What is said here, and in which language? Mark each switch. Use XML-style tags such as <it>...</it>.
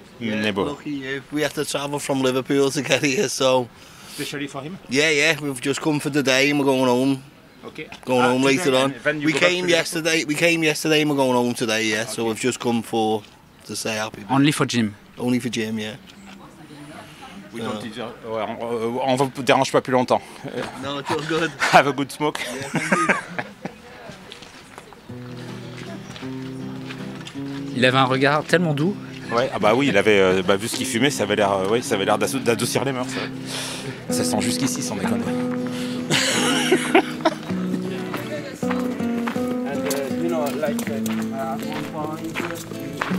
<en>Lucky you. We have to travel from Liverpool to get here, so. Especially for him? Yeah. We've just come for the day and we're going home. Okay. Going home later on. We came yesterday. And we're going home today. Yeah. Okay. So we've just come to say happy. Only for Jim. Only for Jim, yeah.</en> <fr>On vous dérange pas plus longtemps.</fr> <en>No, it's all good. Have a good smoke. Yeah, thank you.</en> <fr>Il avait un regard tellement doux. Ouais, ah bah oui, il avait vu ce qu'il fumait, ça avait l'air d'adoucir les mœurs. Ça sent jusqu'ici, sans déconner.</fr> <en>And you know, like at one point</en>